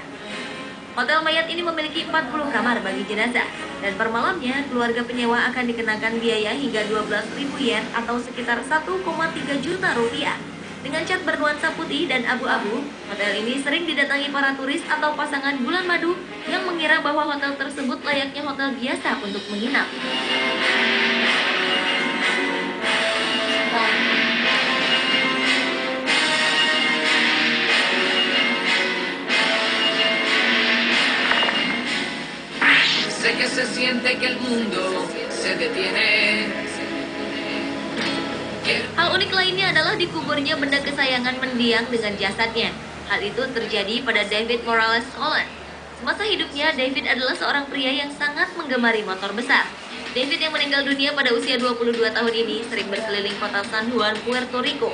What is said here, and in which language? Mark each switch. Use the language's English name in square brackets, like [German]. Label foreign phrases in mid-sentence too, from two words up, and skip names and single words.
[Indonesian] Hotel mayat ini memiliki 40 kamar bagi jenazah, dan per malamnya keluarga penyewa akan dikenakan biaya hingga 12.000 yen atau sekitar 1,3 juta rupiah. Dengan cat bernuansa putih dan abu-abu, hotel ini sering didatangi para turis atau pasangan bulan madu yang mengira bahwa hotel tersebut layaknya hotel biasa untuk menginap. [Spanish] Sé que se siente que el mundo se detiene. [Indonesian] Hal unik lainnya adalah dikuburnya benda kesayangan mendiang dengan jasadnya. Hal itu terjadi pada David Morales Holland. Semasa hidupnya, David adalah seorang pria yang sangat menggemari motor besar. David yang meninggal dunia pada usia 22 tahun ini sering berkeliling kota San Juan, Puerto Rico.